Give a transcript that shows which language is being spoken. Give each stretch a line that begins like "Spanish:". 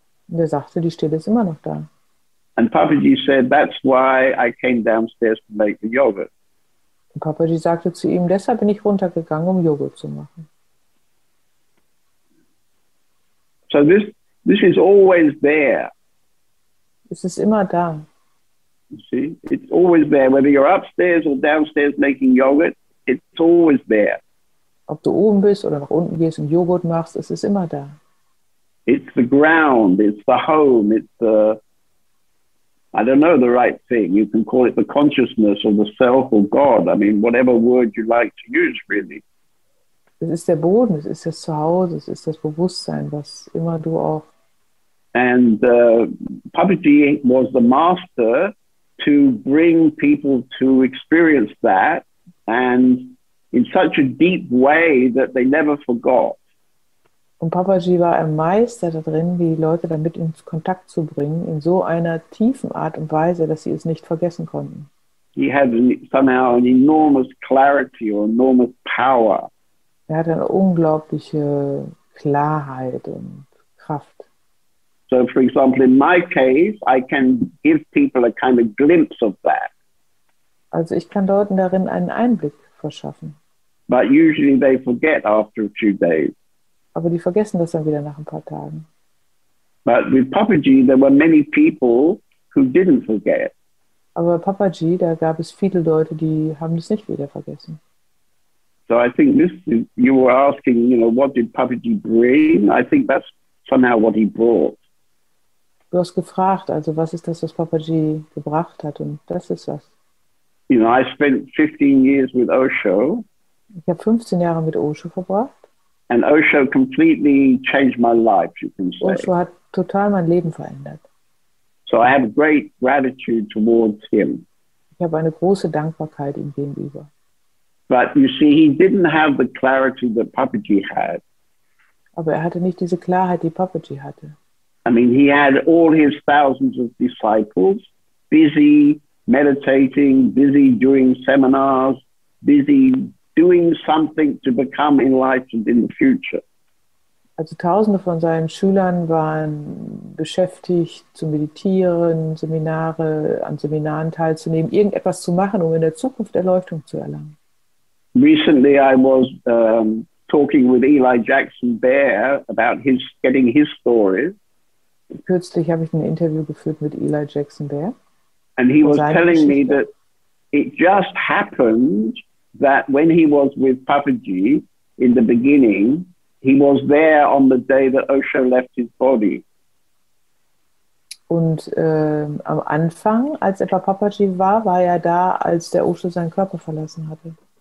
German: Und er sagte, die Stille ist immer noch da.
English: And Papaji said, that's why I came downstairs to make the yogurt.
German: Und Papaji sagte zu ihm, deshalb bin ich runtergegangen, um Joghurt zu machen.
English: So this is always there.
German: Es ist immer da.
English: You see, it's always there. Whether you're upstairs or downstairs making yogurt, it's always there.
German: Ob du oben bist oder nach unten gehst und Joghurt machst, es ist immer da.
English: It's the ground, it's the home, it's the, I don't know the right thing. You can call it the consciousness or the self or God. I mean, whatever word you like to use, really.
German: Es ist der Boden, es ist das Zuhause, es ist das Bewusstsein, was immer du auch.
English: And Papaji was the master to bring people to experience that, and in such a deep way that they never forgot.
German: Und Papaji war ein Meister darin, die Leute damit in Kontakt zu bringen, in so einer tiefen Art und Weise, dass sie es nicht vergessen konnten.
English: He had somehow an enormous clarity or enormous power.
German: Er hatte eine unglaubliche Klarheit und Kraft.
English: So, for example, in my case, I can give people a kind of glimpse of that.
German: Also ich kann Leuten darin einen Einblick verschaffen.
English: But usually they forget after a few days.
German: Aber die vergessen das dann wieder nach ein paar Tagen.
English: But with Papaji, there were many people who didn't forget.
German: Aber bei Papaji, da gab es viele Leute, die haben das nicht wieder vergessen.
English: So I think this is, you were asking, you know, what did Papaji bring? I think that's somehow what he brought.
German: Du hast gefragt, also was ist das, was Papaji gebracht hat? Und das ist was.
English: You know, I spent 15 years with Osho.
German: Ich habe 15 Jahre mit Osho verbracht.
English: And Osho completely changed my life, you can say.
German: Osho hat total mein Leben verändert.
English: So I have great gratitude towards him.
German: Ich habe eine große Dankbarkeit ihm gegenüber.
English: But you see, he didn't have the clarity that Papaji had.
German: Aber er hatte nicht diese Klarheit, die Papaji hatte.
English: I mean, he had all his thousands of disciples busy meditating, busy doing seminars, busy doing something to become enlightened in the future.
German: Also Tausende von seinen Schülern waren beschäftigt, zu meditieren, an Seminaren teilzunehmen, irgendetwas zu machen, um in der Zukunft Erleuchtung zu erlangen.
English: Recently, I was talking with Eli Jackson Bear about getting his stories.
German: Kürzlich habe ich ein Interview geführt mit Eli Jackson Bear.
English: And he was telling me that it just happened that when he was with Papaji in the beginning, he was there on the day that Osho left his body.
German: Und am Anfang, als er bei Papaji war, war er da, als der Osho seinen Körper verlassen hatte.